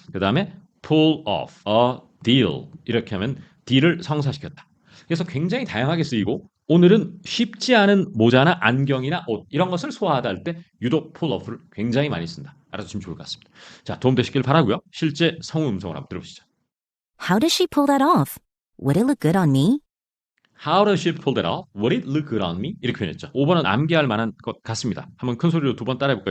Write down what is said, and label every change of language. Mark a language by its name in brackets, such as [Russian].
[Korean] 그 다음에 [English] pull off a deal [Korean] 이렇게 하면 딜을 성사시켰다. 그래서 굉장히 다양하게 쓰이고 오늘은 쉽지 않은 모자나 안경이나 옷 이런 것을 소화하다 할 때 유독 pull off를 굉장히 많이 쓴다. 알아두시면 좋을 것 같습니다. 자, 도움되시길 바라고요. 실제 성우 음성을 한번 들어보시죠. [English] How does she pull that off? Would it look good on me? How does she pull that off? Would it look good on me? [Korean] 이렇게 표현했죠. 5번은 암기할 만한 것 같습니다. 한번 큰 소리로 두 번 따라해볼까요?